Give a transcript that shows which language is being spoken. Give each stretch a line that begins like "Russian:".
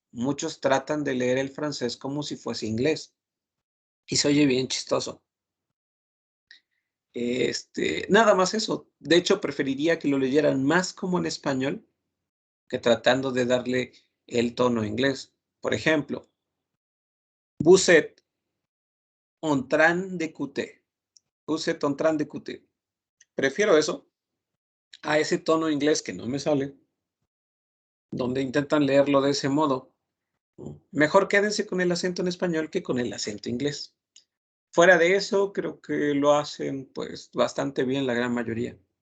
Spanish: Muchos tratan de leer el francés como si fuese inglés y se oye bien chistoso. Nada más eso. De hecho, preferiría que lo leyeran más como en español que tratando de darle el tono inglés. Por ejemplo,
French: vous êtes en train d'écouter. Vous êtes en train d'écouter.
Spanish: Prefiero eso a ese tono inglés que no me sale, donde intentan leerlo de ese modo. Mejor quédense con el acento en español que con el acento inglés. Fuera de eso, creo que lo hacen pues bastante bien la gran mayoría.